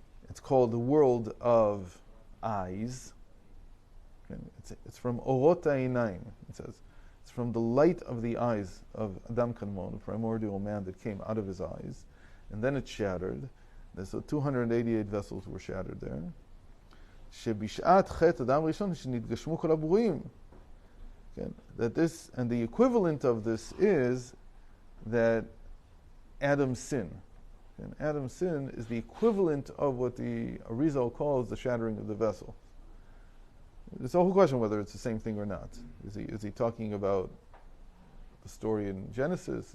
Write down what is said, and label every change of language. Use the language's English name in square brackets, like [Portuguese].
[English] It's called the world of eyes. Okay? It's from Orot Ha'inayim, it says. It's from the light of the eyes of Adam Kanmon, the primordial man that came out of his eyes. And then it shattered. So 288 vessels were shattered there. [Hebrew] שבשעת חטא אדם ראשון שנתגשמו כל הברואים. [English] That this, and the equivalent of this is that Adam's sin. And Adam's sin is the equivalent of what the Arizal calls the shattering of the vessel. It's a whole question whether it's the same thing or not. Is he talking about the story in Genesis?